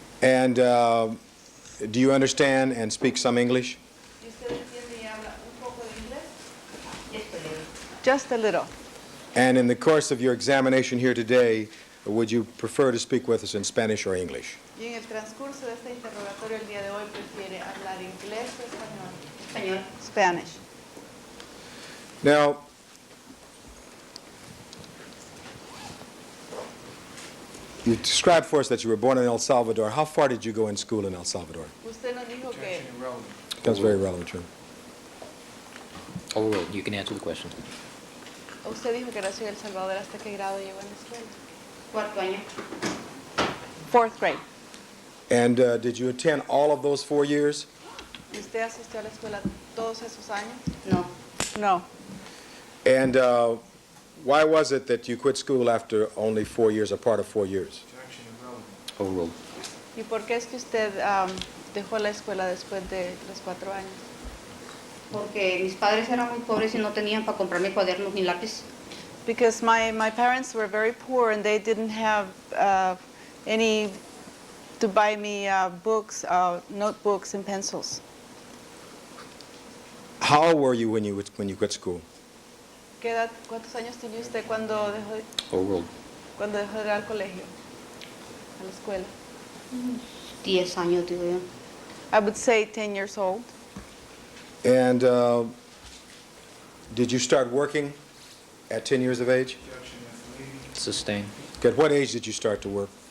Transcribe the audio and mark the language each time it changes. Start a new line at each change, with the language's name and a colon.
English: And do you understand and speak some English?
Spanish: ¿Y usted entiende y habla un poco de inglés?
English: Just a little. And in the course of your examination here today, would you prefer to speak with us in Spanish or English?
Spanish: Y en el transcurso de este interrogatorio el día de hoy prefiere hablar inglés o español. Español. Spanish.
English: Now, you described for us that you were born in El Salvador. How far did you go in school in El Salvador?
Spanish: Usted nos dijo que
English: That's very relevant, Jim. Overruled. You can answer the question.
Spanish: usted dijo que nació en El Salvador. ¿Hasta qué grado llegó en la escuela? Cuarto año.
English: 4th grade. And did you attend all of those 4 years?
Spanish: ¿Y usted asistió a la escuela todos esos años? No.
English: No. And why was it that you quit school after only 4 years, or part of 4 years? Overruled.
Spanish: ¿Y por qué es que usted dejó la escuela después de los 4 años? Porque mis padres eran muy pobres y no tenían para comprarme cuadernos ni lápiz.
English: Because my parents were very poor and they didn't have any to buy me books, notebooks and pencils. How old were you when you quit school?
Spanish: ¿Cuántos años tenía usted cuando
English: Overruled.
Spanish: dejó de ir al colegio, a la escuela? 10 años, digo yo.
English: I would say 10 years old. And did you start working at 10 years of age? Sustain. At what age did you start to work?